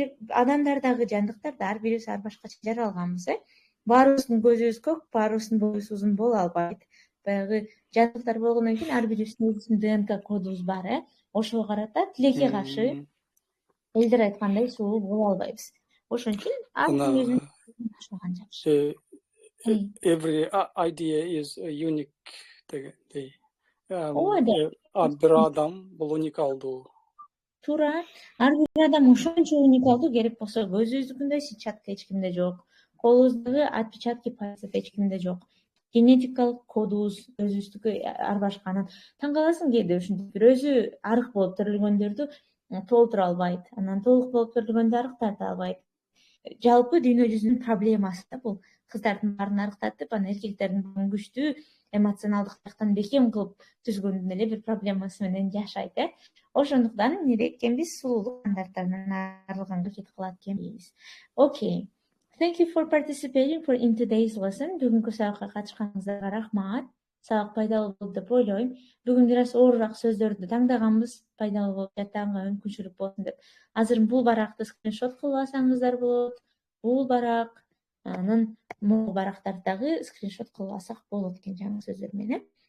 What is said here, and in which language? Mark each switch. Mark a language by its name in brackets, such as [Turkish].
[Kyrgyz] Адамдардагы жандыктарда ар бирибиз ар башкача жаралганбыз, Баарыбыздын көзүбүз көк, баарыбыздын боюбуз узун боло албайт. Баягы жандыктар болгондон кийин ар бирибиздин өзүбүздүн ДНК кодубуз бар, Ошого карата тилекке каршы элдер айткандай сулуу боло албайбыз. Ошон үчүн ар ким өзүнүн башлаган жакшы. [English] Every idea is unique [Kyrgyz] дегендей. Ар бир адам бул уникалдуу. Туура. Ар бир адам ошончо уникалдуу, керек болсо көзүбүздүкүндөй сетчатка эч кимде жок. Колубуздагы [Russian] отпечатки пальцев [Kyrgyz] эч кимде жок. Генетикалык кодубуз өзүбүздүкү ар башка. Анан таң каласың кээде ушинтип бир өзү арык болуп төрөлгөндөрдү толтура албайт. Анан толук болуп төрөлгөндө арык тарта албайт. Жалпы дүйнө жүзүнүн проблемасы да бул. Кыздардын баарын арыктатып, анан эркектердин баарын күчтүү эмоционалдык жактан бекем кылып түзгөндүн эле бир проблемасы менен жашайт, Ошондуктан эмне экенбиз, сулуулук стандарттарынан арылганга аракет кылат экенбиз. [English] Okay. Thank you for participating in today's lesson. [Kyrgyz] Бүгүнкү сабакка катышканыңыздарга рахмат. Сабак пайдалуу болду деп ойлойм. Бүгүн бир аз оорураак сөздөрдү таңдаганбыз, пайдалуу болуп жаттаганга мүмкүнчүлүк болсун деп. Азыр бул баракты скриншот кылып алсаңыздар болот. Бул барак, анан могу барактарды дагы скриншот кылып алсак болот экен жаңы сөздөр менен.